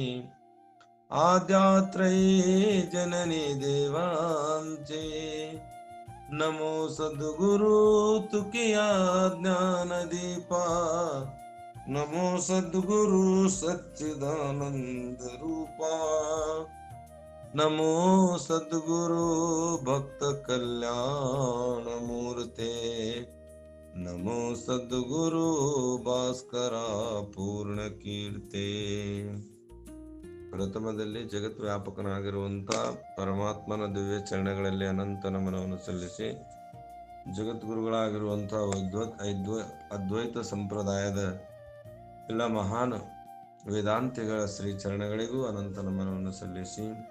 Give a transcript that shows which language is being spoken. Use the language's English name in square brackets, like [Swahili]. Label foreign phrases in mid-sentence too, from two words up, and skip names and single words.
[Marathi] आद्यात्रयी जननी देवांचे नमो सद्गुरु तुकिया ज्ञान दीपा नमो सद्गुरु सच्चिदानंद रूपा नमो सद्गुरु भक्त कल्याण मूर्ते नमो सद्गुरु भास्कर पूर्ण कीर्ते. [Kannada] ಪ್ರಥಮದಲ್ಲಿ ಜಗತ್ ವ್ಯಾಪಕನಾಗಿರುವಂತ ಪರಮಾತ್ಮನ ದಿವ್ಯ ಚರಣಗಳಲ್ಲಿ ಅನಂತ ನಮನವನ್ನು ಸಲ್ಲಿಸಿ, ಜಗದ್ಗುರುಗಳಾಗಿರುವಂತಹ ಅದ್ವೈತ ಸಂಪ್ರದಾಯದ ಎಲ್ಲ ಮಹಾನ್ ವೇದಾಂತಿಗಳ ಶ್ರೀ ಚರಣಗಳಿಗೂ ಅನಂತ ನಮನವನ್ನು ಸಲ್ಲಿಸಿ,